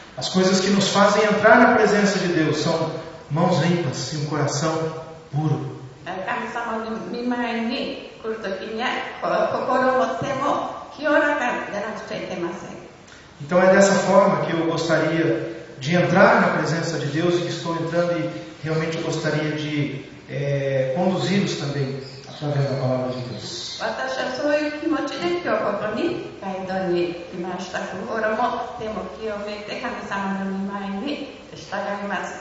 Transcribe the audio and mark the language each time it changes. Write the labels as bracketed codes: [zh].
[pt] As coisas que nos fazem entrar na presença de Deus são mãos limpas e um coração puro. [ja] 神様の御前に来るときには心も手も清らかでなくちゃいけません。 [pt] Então é dessa forma que eu gostaria de entrar na presença de Deus e que estou entrando e realmente eu gostaria de conduzi-los também através da palavra de Deus. [ja] 私はそういう気持ちで今日ここに街道に来ました。心も手も清めて神様の御前に従います。